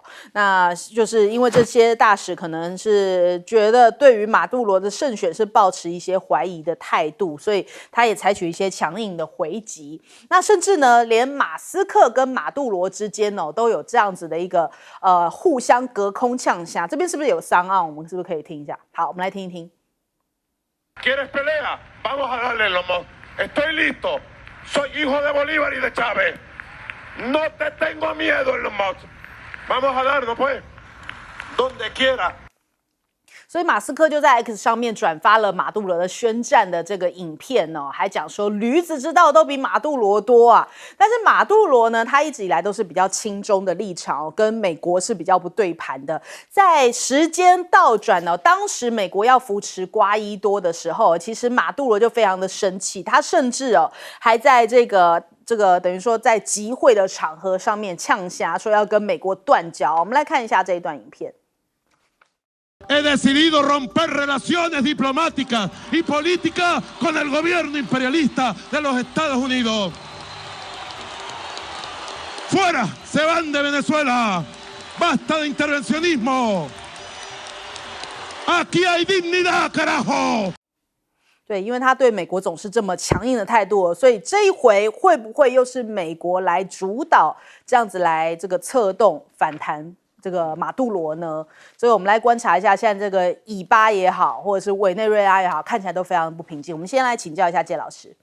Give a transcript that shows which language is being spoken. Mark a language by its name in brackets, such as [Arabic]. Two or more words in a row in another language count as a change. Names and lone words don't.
[Chinese] 那就是因为这些大使可能是觉得对于马杜罗的胜选是抱持一些怀疑的态度，所以他也采取一些强硬的回击。那甚至呢，连马斯克跟马杜罗之间都有这样子的一个互相隔空呛下。这边是不是有商案？我们是不是可以听一下？好，我们来听一听。 [Spanish] ¿Quieres pelea? Vamos a darle lomo. Estoy listo. Soy hijo de Bolívar y de Chávez. No te tengo miedo en los mods. Vamos a darnos, pues. Donde quiera. [Chinese] 所以马斯克就在 X 上面转发了马杜罗的宣战的这个影片哦，还讲说驴子知道都比马杜罗多啊。但是马杜罗呢，他一直以来都是比较亲中的立场跟美国是比较不对盘的。在时间倒转当时美国要扶持瓜伊多的时候，其实马杜罗就非常的生气，他甚至还在这个等于说在集会的场合上面呛下，说要跟美国断交。我们来看一下这一段影片。 [Spanish] He decidido romper relaciones diplomáticas y políticas con el gobierno imperialista de los Estados Unidos. ¡Fuera! ¡Se van de Venezuela! ¡Basta de intervencionismo! ¡Aquí hay dignidad, carajo! [Chinese] 对，因为他对美国总是这么强硬的态度，所以这一回会不会又是美国来主导，这样子来这个策动反弹这个马杜罗呢？所以我们来观察一下，现在这个以巴也好，或者是委内瑞拉也好，看起来都非常不平静。我们先来请教一下谢老师。